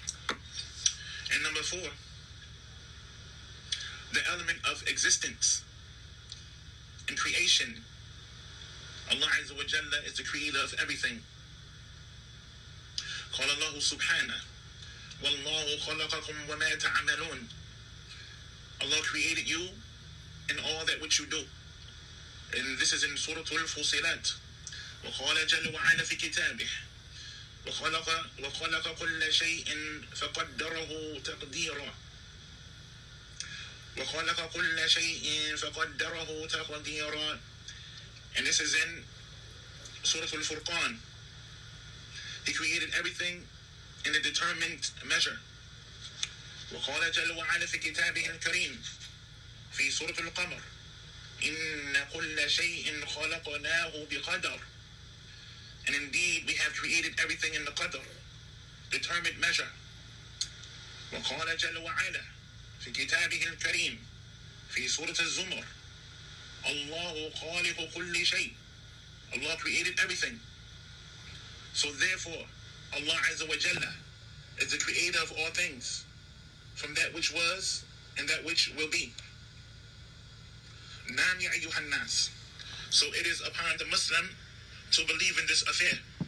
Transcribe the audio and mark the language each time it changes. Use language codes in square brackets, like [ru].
[en] And number four, the element of existence and creation. Allah Azza wa Jalla is the creator of everything. [ar] قال الله سبحانه والله خلقكم وما تعملون. [en] Allah created you and all that which you do. And this is in Surah Al-Fusilat. [ar] وقال جل وعلا في كتابه وخلق كل شيء فقدره تقديرا. وَخَلَقَ كُلَّ شَيْءٍ فَقَدَّرَهُ تَقْدِيرًا. [en] And this is in Surah al-Furqan. He created everything in a determined measure. [ar] وقال جل وعلا في كتابه الكريم في سورة القمر إن كل شيء خلقناه بقدر. [en] And indeed we have created everything in the qadr, determined measure. [ar] وقال جل وعلا في كتابه الكريم في سورة الزمر الله خالق كل شيء. [en] Allah created everything. So therefore Allah Azza wa Jalla is the creator of all things, from that which was and that which will be. [ar] Naam ya ayyuhan nas. [en] So it is upon the Muslim to believe in this affair.